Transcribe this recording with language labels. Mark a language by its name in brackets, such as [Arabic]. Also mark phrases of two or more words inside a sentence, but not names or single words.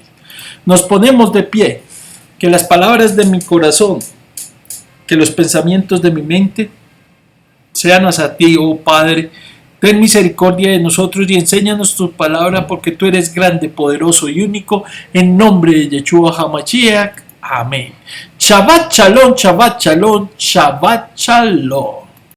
[Spanish] Nos ponemos de pie, que las palabras de mi corazón, que los pensamientos de mi mente sean hacia ti, oh Padre. Ten misericordia de nosotros y enséñanos tu palabra, porque tú eres grande, poderoso y único, en nombre de Yeshua HaMashiach. Amén. [Hebrew] שבת שלום, שבת שלום, שבת שלום.